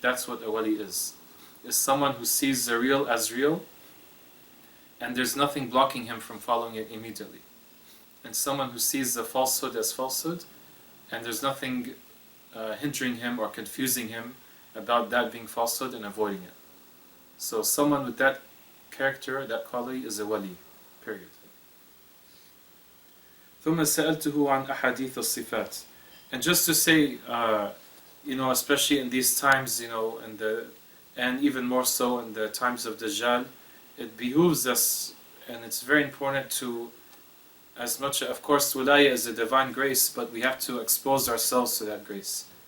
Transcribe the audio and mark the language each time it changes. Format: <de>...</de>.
<en>That's what a wali is someone who sees the real as real and there's nothing blocking him from following it immediately, and someone who sees the falsehood as falsehood and there's nothing hindering him or confusing him about that being falsehood and avoiding it. So someone with that character, that quality, is a wali, period.</en> <ar>ثم سألته عن أحاديث الصفات.</ar> <en>And just to say, especially in these times, and even more so in the times of Dajjal, it behooves us, and it's very important to, as much, of course, wilayah is a divine grace, but we have to expose ourselves to that grace.</en>